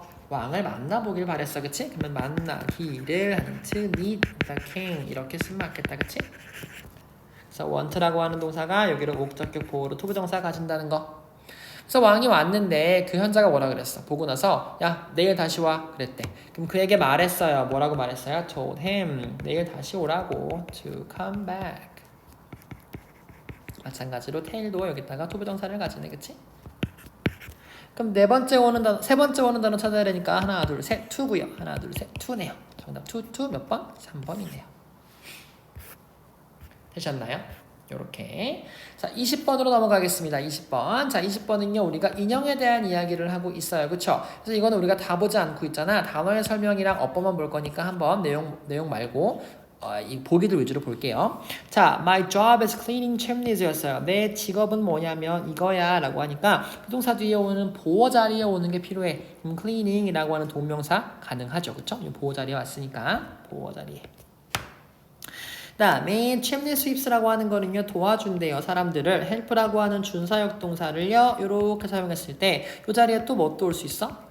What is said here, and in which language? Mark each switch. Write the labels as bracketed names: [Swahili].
[Korean] 왕을 만나보길 바랬어. 그치? 그러면 만나기를 하는 [English] to meet the king [Korean] 이렇게 쓰면 맞겠다. 그치? 그래서 want라고 하는 동사가 여기를 목적격 보호로 to 부정사 가진다는 거. 그래서 왕이 왔는데 그 현자가 뭐라 그랬어? 보고 나서 야 내일 다시 와 그랬대. 그럼 그에게 말했어요. 뭐라고 말했어요? [English] told him [Korean] 내일 다시 오라고 [English] to come back. [Korean] 마찬가지로 tail도 여기다가 to 부정사를 가지네. 그치? 그럼 세 번째 오는 단어 찾아야 되니까 하나 둘 셋 to고요. 하나 둘 셋 to네요. 정답 to 몇 번? 3번이네요. 되셨나요? 요렇게. 자, 20번으로 넘어가겠습니다. 20번. 자, 20번은요, 우리가 인형에 대한 이야기를 하고 있어요. 그쵸? 그래서 이거는 우리가 다 보지 않고 있잖아. 단어의 설명이랑 어법만 볼 거니까 한번 내용 말고, 이 보기들 위주로 볼게요. [English] 자, my job is cleaning chimneys 였어요. [Korean] 내 직업은 뭐냐면 이거야 라고 하니까 부동사 뒤에 오는 보호 자리에 오는 게 필요해. cleaning 이라고 하는 동명사 가능하죠. 그쵸? 보호 자리에 왔으니까 보호 자리에. 그 다음에 chimney sweeps라고 하는 거는요 도와준대요. 사람들을 help라고 하는 준사역 동사를요 이렇게 사용했을 때 이 자리에 또 뭐 또 올 수 있어?